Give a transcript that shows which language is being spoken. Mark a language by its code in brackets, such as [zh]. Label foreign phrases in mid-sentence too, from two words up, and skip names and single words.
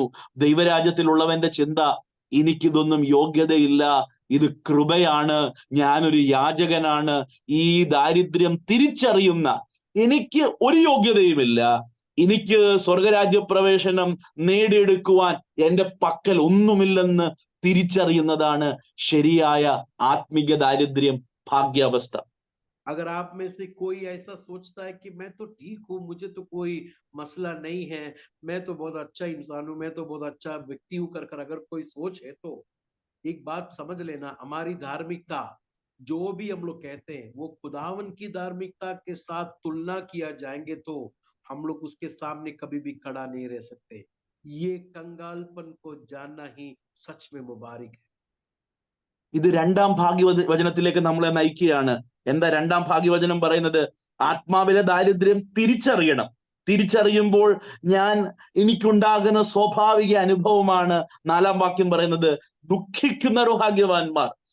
[ml] ദൈവരാജ്യത്തിലുള്ളവന്റെ ചിന്ത, എനിക്കിതൊന്നും യോഗ്യതയില്ല, ഇത് കൃപയാണ്, ഞാനൊരു യാചകനാണ്, ഈ ദാരിദ്ര്യം തിരിച്ചറിയുന്ന, എനിക്ക് ഒരു യോഗ്യതയുമില്ല, എനിക്ക് സ്വർഗരാജ്യ പ്രവേശനം നേടിയെടുക്കുവാൻ എന്റെ പക്കൽ ഒന്നുമില്ലെന്ന് തിരിച്ചറിയുന്നതാണ് ശരിയായ ആത്മിക ദാരിദ്ര്യം, ഭാഗ്യാവസ്ഥ. [hi] अगर आप में से कोई ऐसा सोचता है कि मैं तो ठीक हूँ, मुझे तो कोई मसला नहीं है, मैं तो बहुत अच्छा इंसान हूँ, मैं तो बहुत अच्छा व्यक्ति हूँ कर अगर कोई सोच है तो एक बात समझ लेना, हमारी धार्मिकता जो भी हम लोग कहते हैं वो खुदावन की धार्मिकता के साथ तुलना किया जाएंगे तो हम लोग उसके सामने कभी भी खड़ा नहीं रह सकते। ये कंगालपन को जानना ही सच में मुबारक है। [ml] ഇത് രണ്ടാം ഭാഗ്യവചനത്തിലേക്ക് നമ്മളെ നയിക്കുകയാണ്. എന്താ രണ്ടാം ഭാഗ്യവചനം പറയുന്നത്? ആത്മാവിലെ ദാരിദ്ര്യം തിരിച്ചറിയണം. തിരിച്ചറിയുമ്പോൾ എനിക്കുണ്ടാകുന്ന സ്വാഭാവിക അനുഭവമാണ് 4-ാം വാക്യം പറയുന്നത്, ദുഃഖിക്കുന്ന ഭാഗ്യവാന്മാർ.